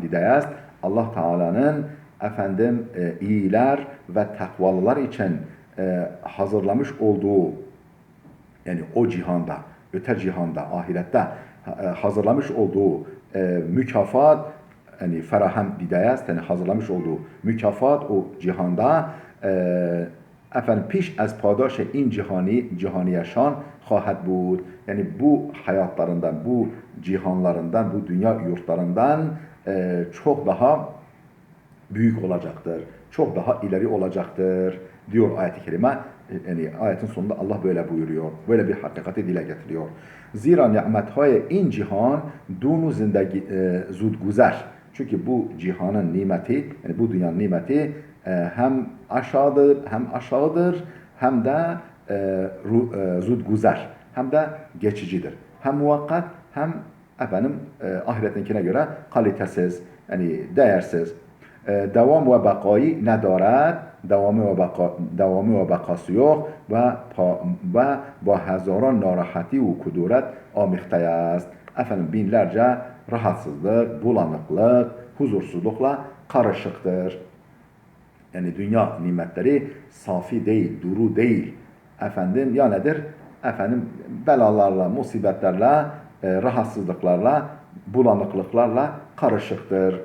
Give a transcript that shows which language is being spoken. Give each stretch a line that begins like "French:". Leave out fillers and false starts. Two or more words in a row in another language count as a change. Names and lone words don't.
Persian: دیده است
Turkish: Allah Teala'nın iyiler ve takvalılar için hazırlamış olduğu, yani o cihanda, öte cihanda, ahirette hazırlamış olduğu mükafat, yani
Persian: فراهم دیده است,
Turkish: yani hazırlamış olduğu mükafat o cihanda
Persian: بیش از پاداش این جهانیشان خواهد بود.
Turkish: Yani bu hayatlarından, bu cihanlarından, bu dünya yurtlarından çok daha büyük olacaktır. Çok daha ileri olacaktır diyor ayet-i kerime. Yani ayetin sonunda Allah böyle buyuruyor. Böyle bir hakikati dile getiriyor.
Persian: زیرا نعمت‌های این جهان دون و زندگی زودگذر.
Turkish: Çünkü bu cihanın nimeti, yani bu dünyanın nimeti hem aşağıdır hem de zudguzer, hem de geçicidir. Hem muvakkat hem ahiretinkine göre kalitesiz, yani değersiz.
Persian: دوام و بقایی ندارد,
Turkish: devamı ve bakası yok
Persian: ve با هزاران ناراحتی و کدورت آمیخته است.
Turkish: Binlerce rahatsızlık, bulanıklık, huzursuzlukla karışıktır. Yani dünya nimetleri safi değil, duru değil. Ya nedir? Belalarla, musibetlerle, rahatsızlıklarla, bulanıklıklarla karışıktır.